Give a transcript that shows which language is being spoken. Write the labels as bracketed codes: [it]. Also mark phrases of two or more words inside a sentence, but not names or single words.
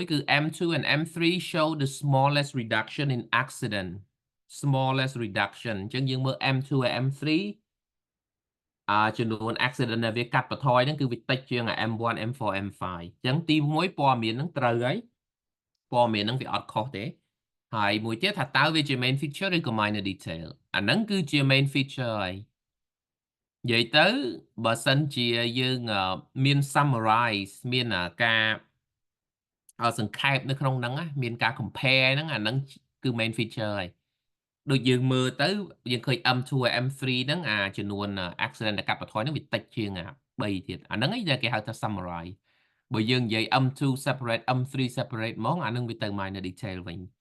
[en] គឺ M2 and M3 show the smallest reduction in accident smallest reduction [km] អញ្ចឹងយើងមើល [en] M2 and M3 ចំនួន accident [km] ដែលវាកាត់បន្ថយហ្នឹងគឺវា តិចជាង M1 M4 M5 អញ្ចឹងទី1ព័ត៌មានហ្នឹងត្រូវហើយព័ត៌មានហ្នឹងវាអត់ខុសទេហើយមួយទៀតថាតើវាជា [en] main feature [km] ឬក៏ [en] minor detail [km] អាហ្នឹងគឺជា [en] main feature [km] ហើយនិយាយទៅបើសិនជាយើងមាន summarize មានការសង្ខេបនៅក្នុងហ្នឹងមានការ compare ហ្នឹងអាហ្នឹងគឺ [en] main feature [km] ហើយដូចយើងមើលទៅយើងឃើញ M2 ហើយ M3 ហ្នឹងចំនួន accident ដែលកាត់បន្ថយហ្នឹងវាតិចជាង3ទៀតអាហ្នឹងឯងដែលគេហៅថា summarize បើយើងនិយាយ [en] M2 separate M3 separate [km] ហ្មងអាហ្នឹងវាទៅ [en] minor detail [km] វិញ